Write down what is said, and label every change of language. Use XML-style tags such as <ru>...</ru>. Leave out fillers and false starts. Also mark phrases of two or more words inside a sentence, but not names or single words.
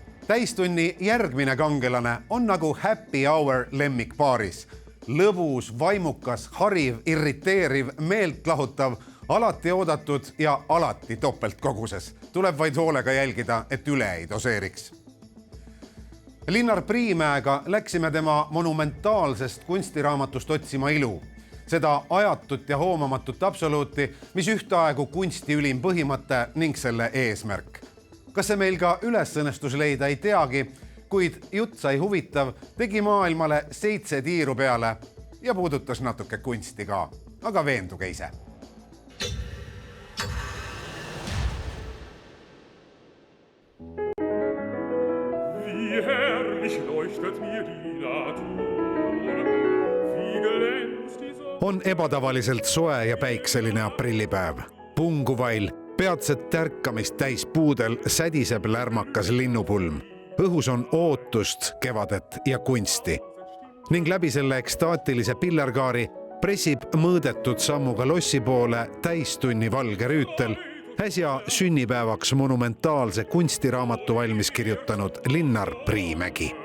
<et>Täistunni järgmine kangelane on nagu</et> <en>happy hour</en> <et>lemmikpaaris. Lõbus, vaimukas, hariv, irriteeriv, meelt lahutav, alati oodatud ja alati topeltkoguses. Tuleb vaid hoolega jälgida, et üle ei doseeriks. Linnar Priimäega läksime tema monumentaalsest kunstiraamatust otsima ilu. Seda ajatut ja hoomamatut absoluuti, mis ühtaegu kunsti ülim põhimõte ning selle eesmärk. Kas see meil ka ülesõnnestus leida ei teagi, kuid jutt sai huvitav, tegi maailmale 7 tiiru peale ja puudutas natuke kunsti ka. Aga veenduge ise.</et> <de>Wie herrlich leuchtet mir die Natur, wie glänzt die Sonne.</de> <et>On ebatavaliselt soe ja päikseline aprillipäev. Punguvail, peatset tärkamist täis puudel sädiseb lärmakas linnupulm. Õhus on ootust, kevadet ja kunsti. Ning läbi selle ekstaatilise pillergaari pressib mõõdetud sammuga lossi poole täistunni valge rüütel, äsja sünnipäevaks monumentaalse kunstiraamatu valmis kirjutanud Linnar Priimägi.</et>